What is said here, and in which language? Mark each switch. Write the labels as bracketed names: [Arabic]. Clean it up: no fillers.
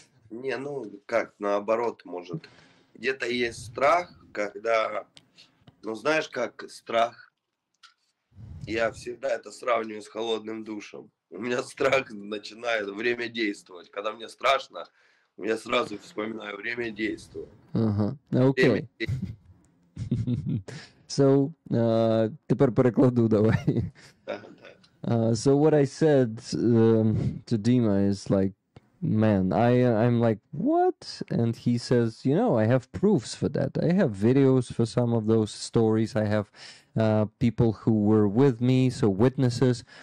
[Russian] Не, ну, как, наоборот, может. Где-то есть страх, когда, ну, знаешь, как страх, я всегда это сравниваю с холодным душем. У меня страх начинает время действовать. Когда мне страшно, я сразу вспоминаю время действовать. Ага, окей. [Ukrainian] So, тепер перекладу, давай. [English] So what I said to Dima is like, man, I'm like, what? And he says, you know, I have proofs for that. I have videos for some of those stories. I have people who were with me, so witnesses.